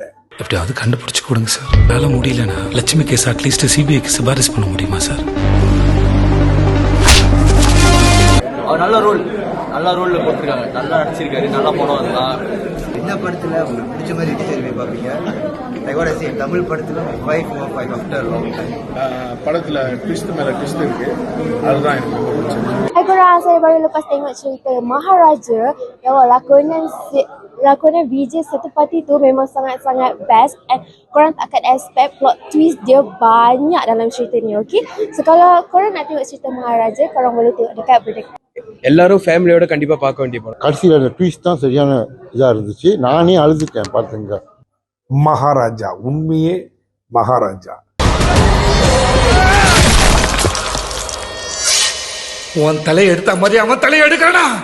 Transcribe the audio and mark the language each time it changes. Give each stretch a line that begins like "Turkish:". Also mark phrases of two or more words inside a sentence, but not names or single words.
Tamil: எப்படியாவது கண்டுபிடிச்சு கொடுங்க சார். வேலை முடியலன்னா லட்சுமி கேஸ் அட்லீஸ்ட் சிபிஐக்கு சிபாரிசு பண்ண முடியுமா சார்? அவர் நல்ல ரோல்ல போட்டிருக்காங்க, நல்லா நடிச்சிருக்காரு, நல்லா படம் அதெல்லாம். என்ன படத்துல உங்களுக்கு பிடிச்ச மாதிரி விஜய் பார்ப்பீங்க? தமிழ் படத்துல
English: 5 after long time.
Tamil: படத்துல ட்விஸ்ட் மேல ட்விஸ்ட் இருக்கு, அதுதான் எனக்கு ரொம்ப பிடிச்சது.
Malay: Saya baru lepas tengok cerita Maharaja yang lakonan Vijay Sethupathi tu memang sangat-sangat best, and korang tak akan
English: expect plot twist
Malay: dia banyak dalam cerita ni, okay? So kalau korang nak tengok cerita Maharaja, korang boleh tengok dekat Berdeka.
Tamil: எல்லாரும் ஃபேமிலியோட கண்டிப்பா பார்க்க வேண்டிய படம். கடைசியில் அந்த ட்விஸ்ட் தான் சரியான இதா இருந்துச்சு. நானே அழுதுட்டேன் பார்த்துங்க. மகாராஜா உண்மையே மகாராஜா. உன் தலையை எடுத்த மாதிரி அவன் தலையை எடுக்கிறா.